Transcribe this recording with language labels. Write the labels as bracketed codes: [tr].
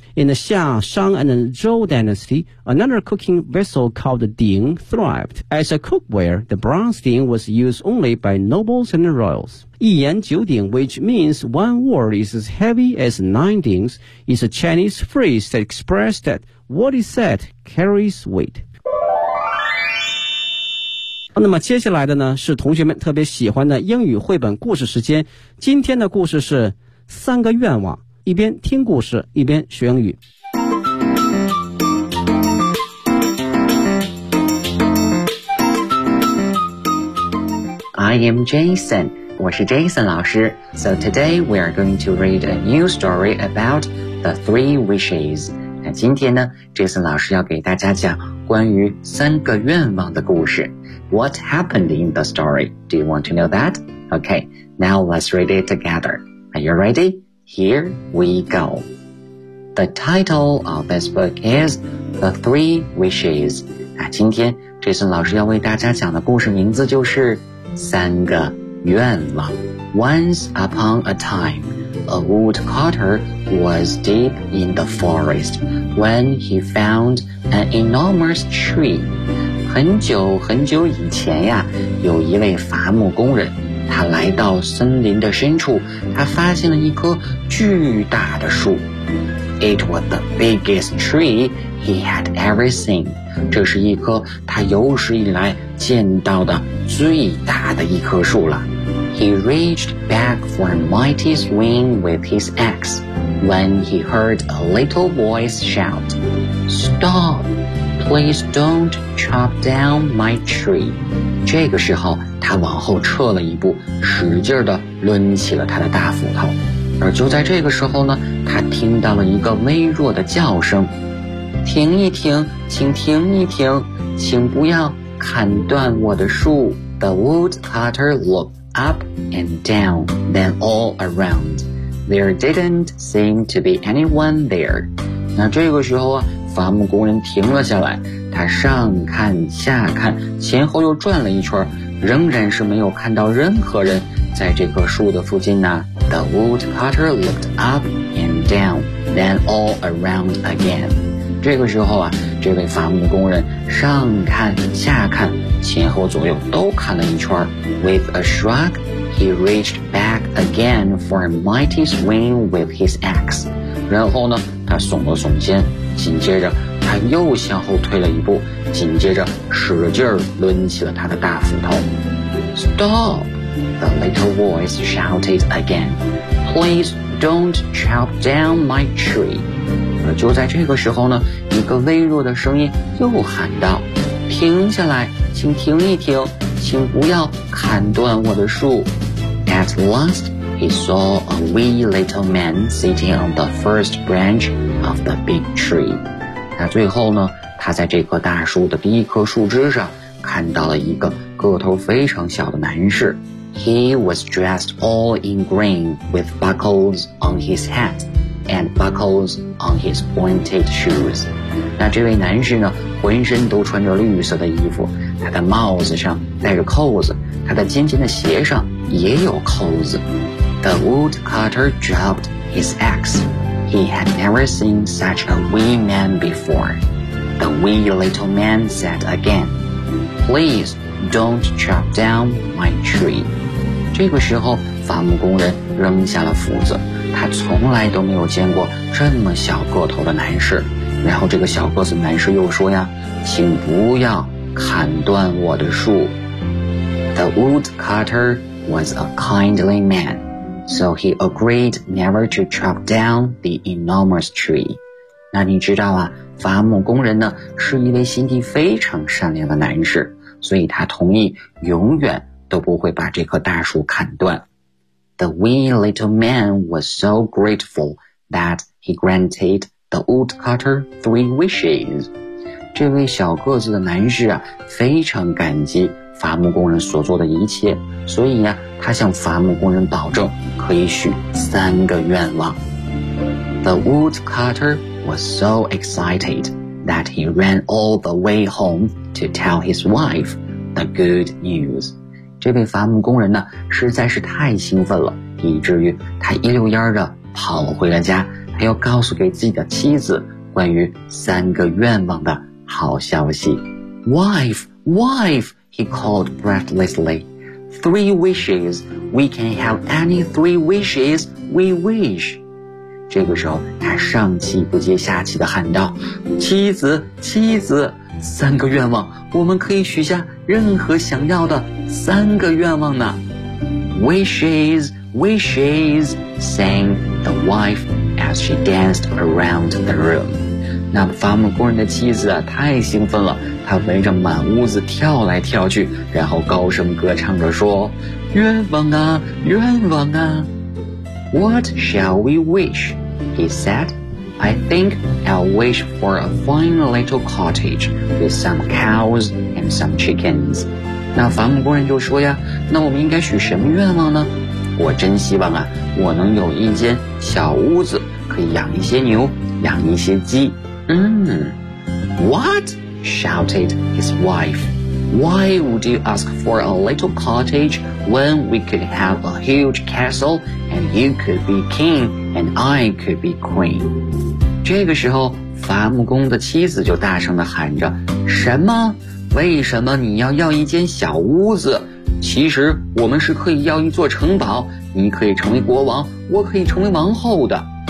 [en] In the Xia, Shang, and Zhou dynasty, another cooking vessel called the Ding thrived. As a cookware, the bronze Ding was used only by nobles and royals. [zh] 一言九鼎, [en] which means one word is as heavy as nine dings, is a Chinese phrase that expresses that what is said carries weight. [zh] 那么接下来的呢是同学们特别喜欢的英语绘本故事时间，今天的故事是三个愿望，一边听故事一边学英语。 [en] I am Jason. [zh] 我是 Jason 老师。 [en] So today we are going to read a new story about the three wishes. [zh] 那今天呢 ，Jason 老师要给大家讲关于三个愿望的故事。 [en] What happened in the story? Do you want to know that? Okay, now let's read it together. Are you ready? Here we go. The title of this book is The Three Wishes. [zh] 那今天 Jason 老师要为大家讲的故事名字就是三个愿望。 [en] Once upon a time, a woodcutter was deep in the forest when he found an enormous tree. [zh] 很久很久以前呀，有一位伐木工人，他来到森林的深处，他发现了一棵巨大的树。 [en] It was the biggest tree he had ever seen. [zh] 这是一棵他有史以来见到的最大的一棵树了。 [en] He reached back for a mighty swing with his axe when he heard a little voice shout, Stop! Please don't chop down my tree. [zh] 这个时候他往后撤了一步，使劲地抡起了他的大斧头。而就在这个时候呢，他听到了一个微弱的叫声，停一停，请停一停，请不要砍断我的树。 [en] The woodcutter looked up and down, then all around. There didn't seem to be anyone there. [zh] 那这个时候啊，伐木工人停了下来，他上看下看，前后又转了一圈，仍然是没有看到任何人在这棵树的附近呢。 [en] The woodcutter looked up and down, then all around again. [zh] 这个时候啊，这位伐木工人上看下看，前后左右都看了一圈。 [en] With a shrug, he reached back again for a mighty swing with his axe. [zh] 然后呢，他耸了耸肩，紧接着他又向后退了一步，紧接着使劲抡起了他的大斧头。 [en] Stop! The little voice shouted again, Please don't chop down my tree. [zh] 而就在这个时候呢，一个微弱的声音又喊道，停下来，请停一停，请不要砍断我的树。 [en] At last, he saw a wee little man sitting on the first branch of the big tree. [zh] 那最后呢，他在这棵大树的第一棵树枝上看到了一个个头非常小的男士。 [en] He was dressed all in green with buckles on his hat and buckles on his pointed shoes. [zh] 那这位男士呢，浑身都穿着绿色的衣服，他的帽子上戴着扣子，他的尖尖的鞋上也有扣子。 [en] The woodcutter dropped his axe. He had never seen such a wee man before. The wee little man said again, Please don't chop down my tree. [zh] 这个时候伐木工人扔下了斧子，他从来都没有见过这么小个头的男士。然后这个小个子男士又说呀，请不要砍断我的树。 [en] The woodcutter was a kindly man, so he agreed never to chop down the enormous tree. [zh] 那你知道啊，伐木工人呢是一位心地非常善良的男士，所以他同意永远都不会把这棵大树砍断。 [en] The wee little man was so grateful that he granted the woodcutter three wishes. [zh] 这位小个子的男士啊，非常感激伐木工人所做的一切，所以呀，他向伐木工人保证可以许三个愿望。 [en] The woodcutter was so excited that he ran all the way home to tell his wife the good news. [zh] 这位伐木工人呢，实在是太兴奋了，以至于他一溜烟的跑回了家，他要告诉给自己的妻子关于三个愿望的好消息。 [en] Wife, wife, he called breathlessly. Three wishes, we can have any three wishes we wish. [zh] 这个时候，他上气不接下气地喊道，妻子，妻子，三个愿望，我们可以许下任何想要的三个愿望呢。 [en] Wishes, wishes, sang the wife as she danced around the room. [zh] 那伐木工人的妻子啊，太兴奋了，他围着满屋子跳来跳去，然后高声歌唱着说，愿望啊，愿望啊。 [en] What shall we wish? He said, I think I'll wish for a fine little cottage with some cows and some chickens. [zh] 那伐木工人就说呀，那我们应该许什么愿望呢？我真希望啊，我能有一间小屋子，可以养一些牛，养一些鸡。 [en] What? Shouted his wife. Why would you ask for a little cottage when we could have a huge castle and you could be king and I could be queen? [zh] 这个时候，伐木工的妻子就大声地喊着，什么？为什么你要一间小屋子？其实我们是可以要一座城堡，你可以成为国王，我可以成为王后的。